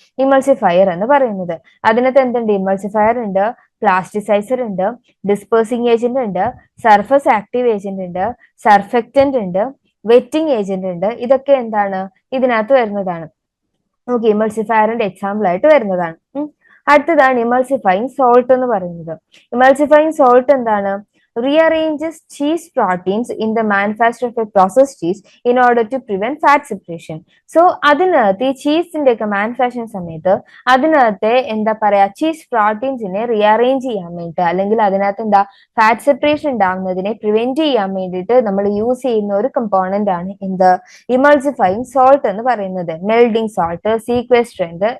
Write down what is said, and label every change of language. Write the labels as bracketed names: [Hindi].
[Malayalam] ഇമൾസിഫയർ എന്ന് പറയുന്നത്. അതിനകത്ത് എന്തുണ്ട്? ഇമൾസിഫയർ ഉണ്ട്, പ്ലാസ്റ്റിസൈസർ ഉണ്ട്, ഡിസ്പേഴ്സിംഗ് ഏജന്റ് ഉണ്ട്, സർഫസ് ആക്റ്റീവ് ഏജന്റ് ഉണ്ട്, സർഫെക്റ്റന്റ് ഉണ്ട്, വെറ്റിംഗ് ഏജന്റ് ഉണ്ട്. ഇതൊക്കെ എന്താണ്? ഇതിനകത്ത് വരുന്നതാണ്. ഓക്കെ, ഇമൾസിഫയറിന്റെ എക്സാമ്പിൾ ആയിട്ട് വരുന്നതാണ്. അടുത്തതാണ് ഇമൾസിഫൈങ് സോൾട്ട് എന്ന് പറയുന്നത്. ഇമൾസിഫൈങ് സോൾട്ട് എന്താണ്? [English] rearranges cheese proteins in the manufacture of a processed cheese in order to prevent fat separation. [Malayalam] So അതിനകത്ത് ഈ ചീസിന്റെ ഒക്കെ മാനുഫാക്ചറിങ് സമയത്ത് അതിനകത്തെ എന്താ പറയാ, ചീസ് പ്രോട്ടീൻസിനെ റീഅറേഞ്ച് ചെയ്യാൻ വേണ്ടിയിട്ട്, അല്ലെങ്കിൽ അതിനകത്ത് എന്താ ഫാറ്റ് സെപ്പറേഷൻ ഉണ്ടാവുന്നതിനെ പ്രിവെന്റ് ചെയ്യാൻ വേണ്ടിയിട്ട് നമ്മൾ യൂസ് ചെയ്യുന്ന ഒരു കമ്പോണന്റ് ആണ് എന്ത്? ഇമൾസിഫൈങ് സോൾട്ട് എന്ന് പറയുന്നത്. മെൽഡിങ് സോൾട്ട്, സീക്വെസ്ട്രന്റ്.